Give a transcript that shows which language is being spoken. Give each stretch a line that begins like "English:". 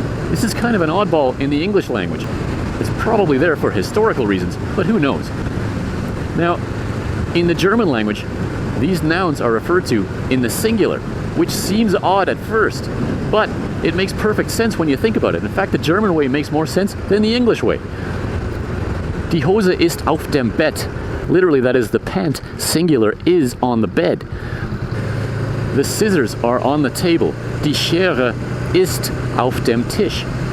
English: This is kind of an oddball in the English language. It's probably there for historical reasons, but who knows? Now, in the German language, these nouns are referred to in the singular, which seems odd at first, but it makes perfect sense when you think about it. In fact, the German way makes more sense than the English way.
German: Die Hose ist auf dem Bett.
English: Literally, that is, the pant, singular, is on the bed. The scissors are on the table.
German: Die Schere ist auf dem Tisch.